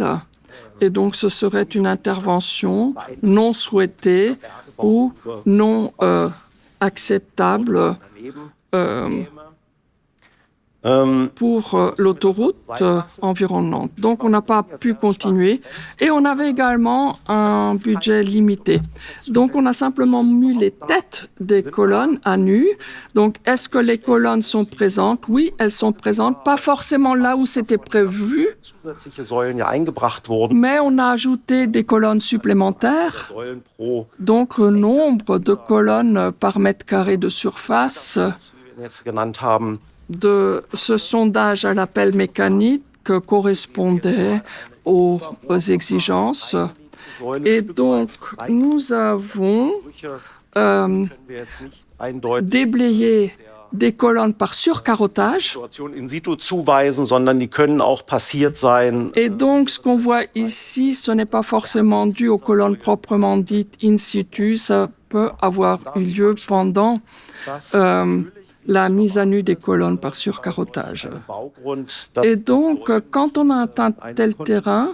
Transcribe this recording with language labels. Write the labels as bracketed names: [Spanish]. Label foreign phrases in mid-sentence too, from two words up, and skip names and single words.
[French] Et donc, ce serait une intervention non souhaitée ou non acceptable pour l'autoroute environnante. Donc, on n'a pas pu continuer et on avait également un budget limité. Donc, on a simplement mis les têtes des colonnes à nu. Donc, est-ce que les colonnes sont présentes? Oui, elles sont présentes, pas forcément là où c'était prévu, [German] zusätzliche Säulen ja eingebracht wurden. [French] mais on a ajouté des colonnes supplémentaires. [German] Säulen pro, [French] Donc, le nombre de colonnes par mètre carré de surface [German] wie wir jetzt genannt haben, [French] de ce sondage à la pelle mécanique correspondait aux exigences. Et donc, nous avons [German] können wir jetzt nicht eindeutig [French] déblayé des colonnes par surcarottage. [German] Situation [Latin] in situ [German] zuweisen, sondern die können auch passiert sein. [French] Et donc, ce qu'on voit ici, ce n'est pas forcément dû aux colonnes proprement dites [Latin] in situ. [French] Ça peut avoir eu lieu pendant la mise à nu des colonnes par surcarottage. [German] Baugrund, [French] Et donc, quand on a atteint tel terrain,